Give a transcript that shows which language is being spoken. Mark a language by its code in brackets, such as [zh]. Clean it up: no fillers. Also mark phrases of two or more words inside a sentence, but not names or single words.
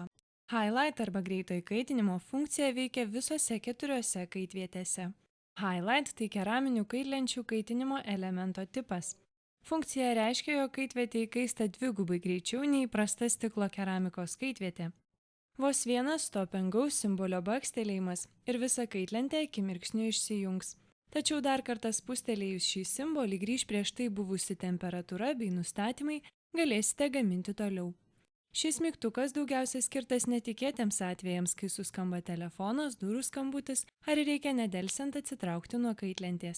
[lt] Highlight arba greito įkaitinimo funkcija veikia visose 4 kaitvietėse. Highlight tai keraminių kaitlenčių kaitinimo elemento tipas. Funkcija reiškia, jog kaitvietė įkaista dvigubai greičiau nei įprasta stiklo keramikos kaitvietė. Vos vienas [en] stop and go [lt] simbolio bakstelėjimas ir visa kaitlentė akimirksniu išsijungs. Tačiau dar kartą spustelėjus šį simbolį grįž prieš tai buvusi temperatūra bei nustatymai, galėsite gaminti toliau. Šis mygtukas daugiausia skirtas netikėtiems atvejams, kai suskamba telefonas, durų skambutis ar reikia nedelsiant atsitraukti nuo kaitlentės.